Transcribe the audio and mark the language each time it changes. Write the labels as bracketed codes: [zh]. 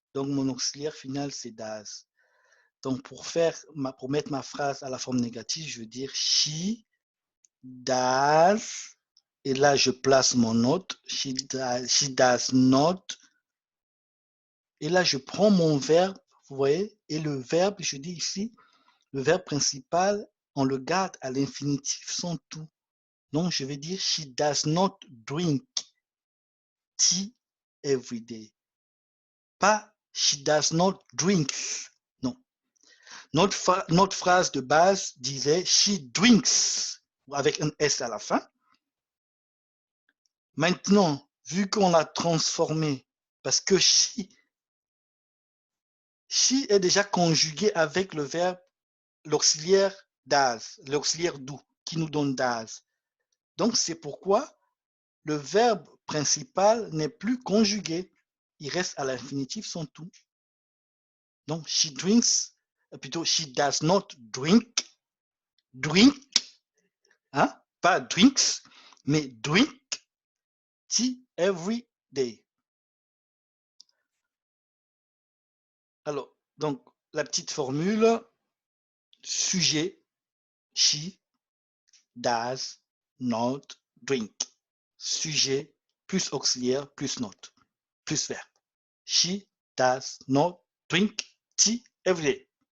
[fr] Donc mon auxiliaire final c'est does. Donc pour mettre ma phrase à la forme négative, je veux dire [en] she does, [fr] et là je place mon note, [en] she does not, [fr] et là je prends mon verbe, vous voyez, et le verbe, je dis ici, le verbe principal, on le garde à l'infinitif sans tout. Donc je vais dire [en] she does not drink tea every day. [fr] Pas [en] she does not drink. [fr] Non. Notre phrase de base disait [en] she drinks [fr] avec un S à la fin. Maintenant, vu qu'on l'a transformé, parce que she est déjà conjugué avec le verbe, l'auxiliaire does, l'auxiliaire do, qui nous donne does. Donc, c'est pourquoi le verbe principal n'est plus conjugué. Il reste à l'infinitif sans tout. Donc, [en] she drinks, [fr] plutôt, [en] she does not drink, [fr] hein, pas [en] drinks, [fr] mais [en] drink tea every day. [fr] Alors, donc, la petite formule, sujet, [en] she does not drink. [fr] Sujet plus auxiliaire plus note, plus verbe. [en] She does not drink tea every day.